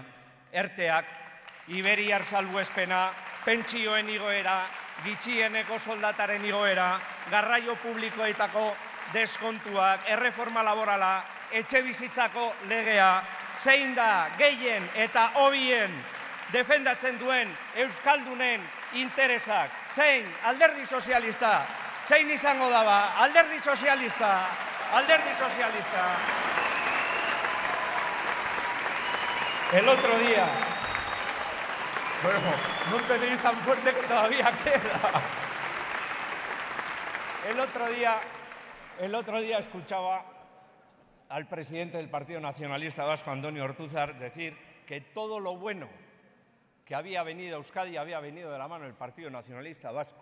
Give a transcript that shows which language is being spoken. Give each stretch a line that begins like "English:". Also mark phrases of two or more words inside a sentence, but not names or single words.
Basque: ERTEak, Iberiar salbuespena, pentsioen igoera, gitxieneko soldataren igoera, garraio publikoetako deskontuak, erreforma laborala, etxebizitzako legea, zein da gehien eta hobien defendatzen duen Euskaldunen interesak, zein Alderdi Sozialista, zein izango daba, Alderdi Sozialista, Alderdi Sozialista.
Spanish: El otro día, bueno, no tenéis tan fuerte que todavía queda. El otro día escuchaba al presidente del Partido Nacionalista Vasco, Andoni Ortuzar, decir que todo lo bueno que había venido a Euskadi había venido de la mano del Partido Nacionalista Vasco.